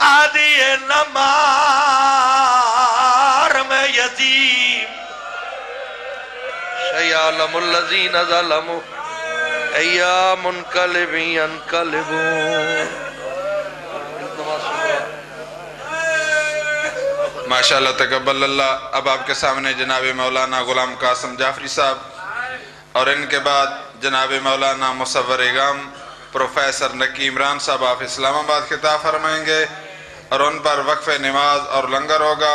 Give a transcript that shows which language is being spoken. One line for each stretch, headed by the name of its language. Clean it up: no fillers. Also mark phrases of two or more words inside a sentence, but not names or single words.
Arabic: دیے نمار میں یتیم سیعلم الذین ظلموا ایا منقلب ینقلبون. ماشاءاللہ تقبل اللہ.
Urdu: اب آپ کے سامنے جناب مولانا غلام قاسم جعفری صاحب اور ان کے بعد جناب مولانا مصور اگام پروفیسر نکی عمران صاحب آپ اسلام آباد خطاب فرمائیں گے اور ان پر وقف نماز اور لنگر ہوگا.